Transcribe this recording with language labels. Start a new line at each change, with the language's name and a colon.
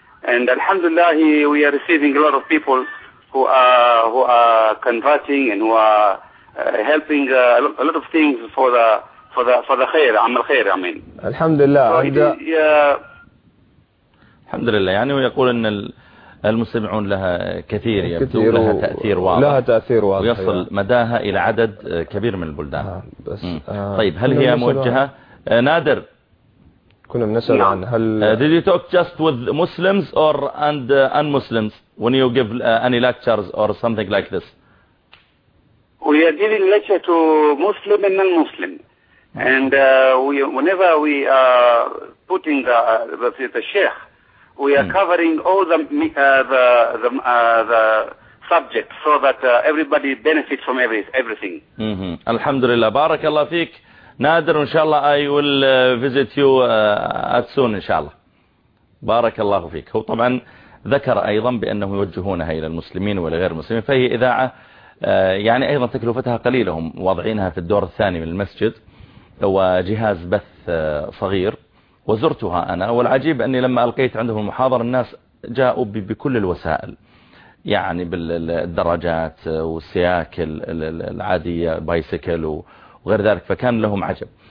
English: and alhamdulillah we are receiving a lot of people who are converting and who are helping a lot of things for the khair, amal khair, I mean. Alhamdulillah. So alhamdulillah.
Arabic: يعني ويقول إن المستمعون لها كثير، يبدو لها تأثير واضح، لها تأثير واضح، ويصل مداها إلى عدد كبير من البلدان. طيب هل هي موجهة نادر؟ كنا بنسأل عن هل
English: did you talk just with Muslims or and un-Muslims when you give any lectures or something like this? We are giving lecture to Muslim and non-Muslim, and whenever we are putting the sheikh, we are covering all the subject so that everybody benefits from everything. Alhamdulillah. Barakallah fik. Nader, inshallah, I will visit you at soon, inshallah. Barakallahu fik.
Arabic: هو طبعا ذكر أيضا بأنه يوجهونها إلى المسلمين ولغير المسلمين، فهي إذاعة يعني أيضا تكلفتها قليلة، هم وضعينها في الدور الثاني من المسجد وجهاز بث صغير. وزرتها أنا، والعجيب أني لما ألقيت عندهم المحاضرة الناس جاءوا بكل الوسائل، يعني بالدراجات والسياكل العادية، بايسيكل وغير ذلك، فكان لهم عجب.